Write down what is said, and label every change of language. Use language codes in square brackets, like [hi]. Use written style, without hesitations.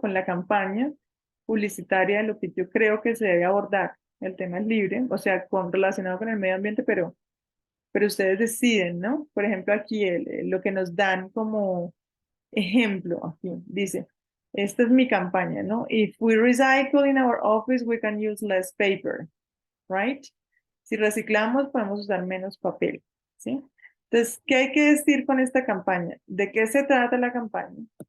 [es] Con la campaña publicitaria de lo que yo creo que se debe abordar. El tema es libre, o sea, relacionado con el medio ambiente, pero ustedes deciden, ¿no? Por ejemplo, aquí lo que nos dan como ejemplo, aquí dice, esta es mi campaña, ¿no? [en] If we recycle in our office, we can use less paper, right? [es] Si reciclamos, podemos usar menos papel, ¿sí? Entonces, ¿qué hay que decir con esta campaña? ¿De qué se trata la campaña?